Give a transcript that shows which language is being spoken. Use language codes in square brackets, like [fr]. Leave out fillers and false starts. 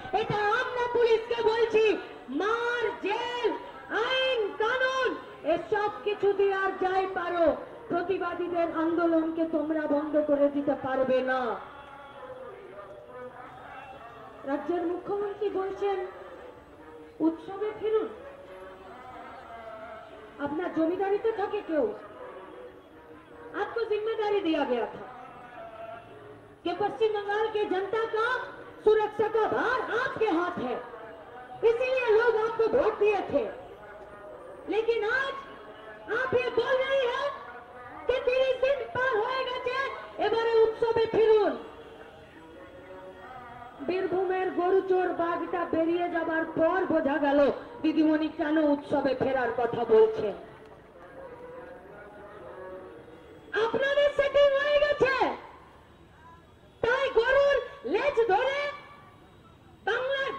[bn] এটা আমরা পুলিশকে বলছি। মার, জেল, আইন কানুন এসব কিছু দিয়ে আর যাই পারো, প্রতিবাদীদের আন্দোলনকে তোমরা বন্ধ করে দিতে পারবে না। রাজ্যের মুখ্যমন্ত্রী বলছেন উৎসবে ফিরুন। [hi] अपना जमींदारी तो था कि क्यों? आपको जिम्मेदारी दिया गया था कि पश्चिम बंगाल के जनता का सुरक्षा का भार आपके हाथ है, इसीलिए लोग आपको वोट दिए थे। लेकिन आज आप ये बोल रही हैं कि 30 दिन पार हो गए, [bn] এবারে উৎসবে ফিরুন। বীরভূমের গরুচোর বাঘটা বেরিয়ে যাবার পর বোঝা গেল দিদিমণি কেন উৎসবে ফেরার কথা বলছেন। আপনাদের সেটিং হয়ে গেছে, তাই গরুর লেজ ধরে বাংলা